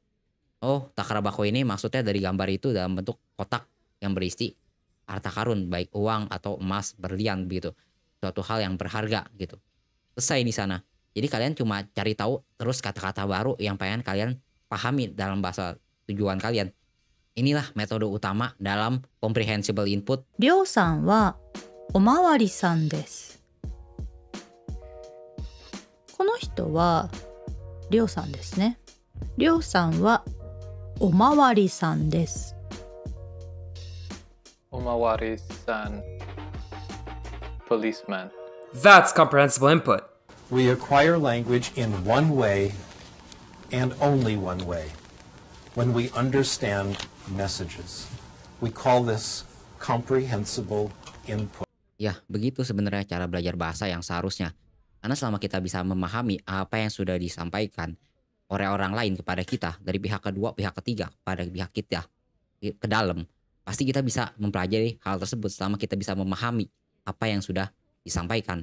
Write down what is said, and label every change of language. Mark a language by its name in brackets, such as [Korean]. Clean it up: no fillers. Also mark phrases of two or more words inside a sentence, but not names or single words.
[Indonesian] Oh, takarabako ini maksudnya dari gambar itu dalam bentuk kotak yang berisi harta karun, baik uang atau emas, berlian begitu. Suatu hal yang berharga gitu. Selesai di sana. Jadi kalian cuma cari tahu terus kata-kata baru yang pengen kalian pahami dalam bahasa tujuan kalian. Inilah metode utama dalam [English] comprehensible input. [Japanese] りょうさんはおまわりさんです。この人はりょうさんですね。りょうさんはおまわりさんです。 Omawari-san, [English] policeman. That's comprehensible input. We acquire language in one way and only one way, when we understand messages. We call this comprehensible input. [Indonesian] Ya, begitu sebenarnya cara belajar bahasa yang seharusnya. Karena selama kita bisa memahami apa yang sudah disampaikan oleh orang lain kepada kita, dari pihak kedua, pihak ketiga, pada pihak kita ke dalam, pasti kita bisa mempelajari hal tersebut selama kita bisa memahami apa yang sudah disampaikan.